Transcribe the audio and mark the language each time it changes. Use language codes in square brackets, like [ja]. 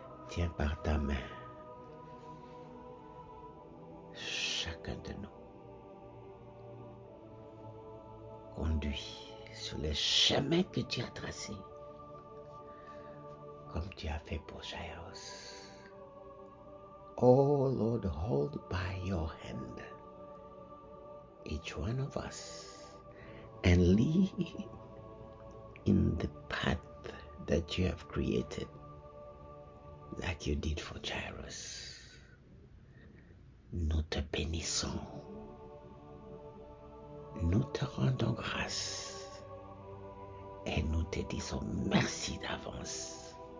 [fr] Tiens par ta main chacun de nous. Conduis sur les chemins que tu as tracés, comme tu as fait pour Jairus. [en] Oh Lord, hold by your hand each one of us and lead in the path that you have created, like you did for Jairus. [fr] Nous te bénissons. Nous te rendons grâce et nous te disons merci d'avance.